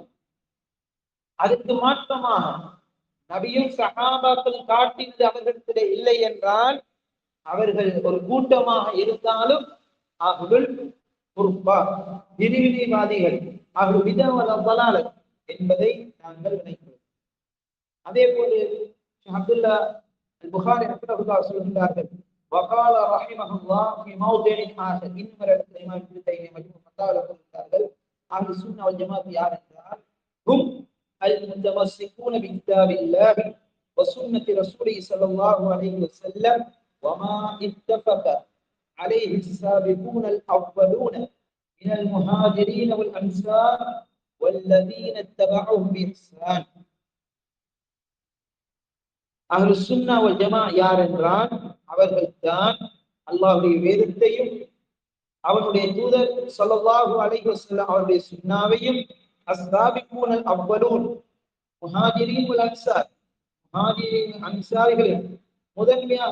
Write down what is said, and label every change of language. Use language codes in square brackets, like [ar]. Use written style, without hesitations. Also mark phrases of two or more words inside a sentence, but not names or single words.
[ta] அதுக்கு மாற்றமாக நபியும் சஹாபாக்கள் காட்டினது அவர்களிடத்திலே இல்லை என்றால் அவர்கள் ஒரு கூட்டமாக இருந்தாலும் [ar] أهل الفرقة [ta] பிரிவினைவாதிகள், [ar] أهل البدعة والضلالة [ta] என்பதை நாங்கள் நினைக்கிறோம். அதே போல அப்துல்லா புகாரி ரஹ்மத்துல்லாஹி சொல்கிறார்கள், [ar] وقال رحمه الله في موضع آخر [ta] இன்னொரு இடத்துல இமாம் இப்னு தைமிய்யா மஜ்மூ ஃபத்தாவால சொல்கிறார்கள், [ar] أهل السنة والجماعة [ta] யார் என்றால் [ar] هم المتمسكون بكتاب الله وسنة رسوله صلى الله عليه وسلم وما اتفق عليه السابقون الأولون من المهاجرين والأنصار والذين اتبعوهم بإحسان. أهل السنة والجماعة [ta] யார் என்றால் அவர்கள் தான் அல்லாஹ்வுடைய வேதத்தையும் அவனுடைய தூதர் [ar] صلى الله عليه [ta] வஸல்லம் அவருடைய சுன்னாவையும் [ar] السابقون الأولون المهاجرين والأنصار, [ta] முஹாஜிரீன் அன்சாரிகள் முதன்மையாக